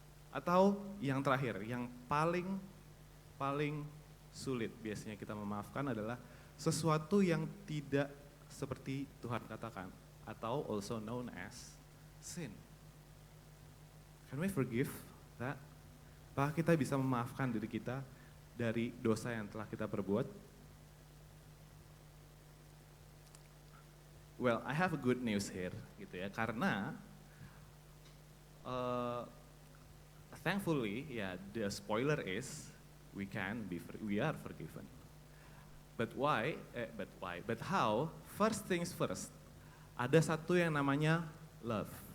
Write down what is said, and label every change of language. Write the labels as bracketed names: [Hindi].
[Indonesian] Atau yang terakhir, yang paling sulit biasanya kita memaafkan adalah sesuatu yang tidak seperti Tuhan katakan, atau [English] also known as sin. Can we forgive that? [Indonesian] Apakah kita bisa memaafkan diri kita dari dosa yang telah kita perbuat? [English] Well, I have a good news here, [Indonesian] gitu ya, karena [English] thankfully, the spoiler is we are forgiven. But why? But how? First things first. [Indonesian] Ada satu yang namanya love.